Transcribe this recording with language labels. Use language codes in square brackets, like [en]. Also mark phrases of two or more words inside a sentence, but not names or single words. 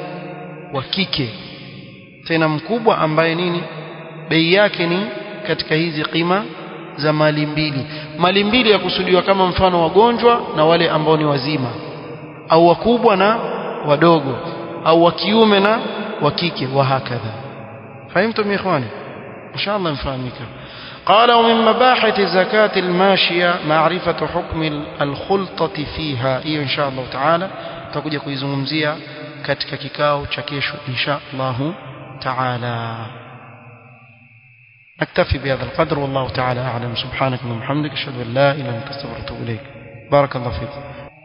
[sw] Wa kike, tena mkubwa, ambaye nini? Bei yake ni katika hizi qima za mali mbili. Mali mbili ya kusudiwa kama mfano wagonjwa na wale ambao ni wazima, au wakubwa na wadogo, au wa kiume na wa kike, [ar] وهكذا. فهمتم إخواني? [sw] inshallah mfahamika. [ar] قال ومن مباحث زكاة الماشية معرفة حكم الخلطة فيها. [sw] hiyo [ar] إن شاء الله تعالى [sw] tutakuja kuizungumzia katika kikao cha kesho [ar] إن شاء الله تعالى. نكتفي بهذا القدر والله تعالى أعلم. سبحانك اللهم وبحمدك أشهد أن لا إله إلا أنت أستغفرك وأتوب إليك. بارك الله فيكم.